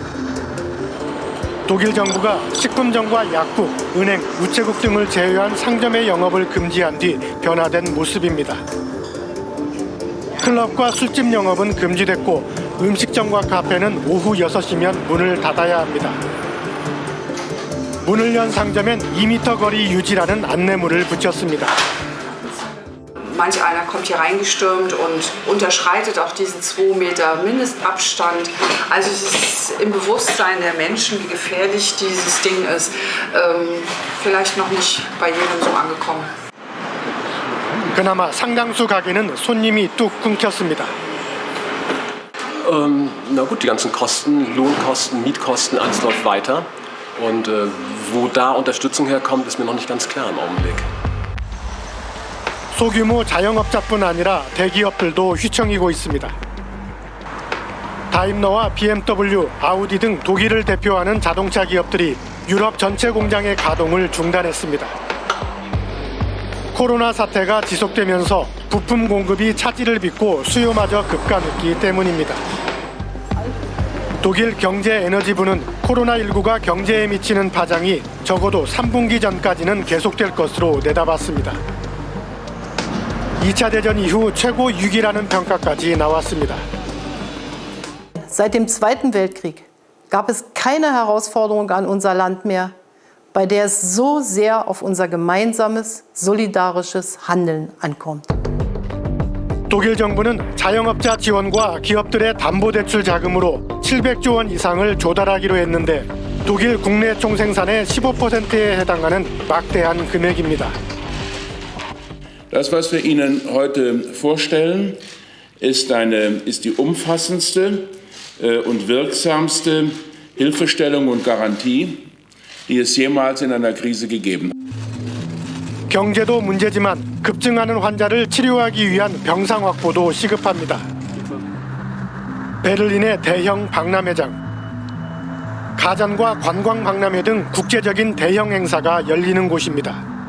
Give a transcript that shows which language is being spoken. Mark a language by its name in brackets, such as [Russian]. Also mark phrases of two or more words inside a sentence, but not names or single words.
[Korean] 독일 정부가 식품점과 약국, 은행, 우체국 등을 제외한 상점의 영업을 금지한 뒤 변화된 모습입니다. 클럽과 술집 영업은 금지됐고 음식점과 카페는 오후 6시면 문을 닫아야 합니다. 문을 연 상점엔 2m 거리 유지라는 안내문을 붙였습니다. [German] Manch einer kommt hier reingestürmt und unterschreitet auch diesen 2 Meter Mindestabstand. Also es ist im Bewusstsein der Menschen, wie gefährlich dieses Ding ist, vielleicht noch nicht bei jedem so angekommen. [Korean] 그나마 상당수 가게는 손님이 뚝 끊겼습니다. [German] Na gut, die ganzen Kosten, Lohnkosten, Mietkosten, alles läuft weiter. Und wo da Unterstützung herkommt, ist mir noch nicht ganz klar im Augenblick. [Korean] 소규모 자영업자뿐 아니라 대기업들도 휘청이고 있습니다. 다임러와 BMW, 아우디 등 독일을 대표하는 자동차 기업들이 유럽 전체 공장의 가동을 중단했습니다. 코로나 사태가 지속되면서 부품 공급이 차질을 빚고 수요마저 급감했기 때문입니다. 독일 경제에너지부는 코로나19가 경제에 미치는 파장이 적어도 3분기 전까지는 계속될 것으로 내다봤습니다. 2차 대전 이후 최고 위기라는 평가까지 나왔습니다. [German] Seit dem Zweiten Weltkrieg gab es keine Herausforderung an unser Land mehr, bei der es so sehr auf unser gemeinsames, solidarisches Handeln ankommt. [Korean] 독일 정부는 자영업자 지원과 기업들의 담보대출 자금으로 700조 원 이상을 조달하기로 했는데 독일 국내 총생산의 15%에 해당하는 막대한 금액입니다. [German] Das, was wir Ihnen heute vorstellen, ist die umfassendste und wirksamste Hilfestellung und Garantie, die es jemals in einer Krise gegeben hat. [Korean] 경제도 문제지만 급증하는 환자를 치료하기 위한 병상 확보도 시급합니다. 베를린의 대형 박람회장, 가전과 관광 박람회 등 국제적인 대형 행사가 열리는 곳입니다.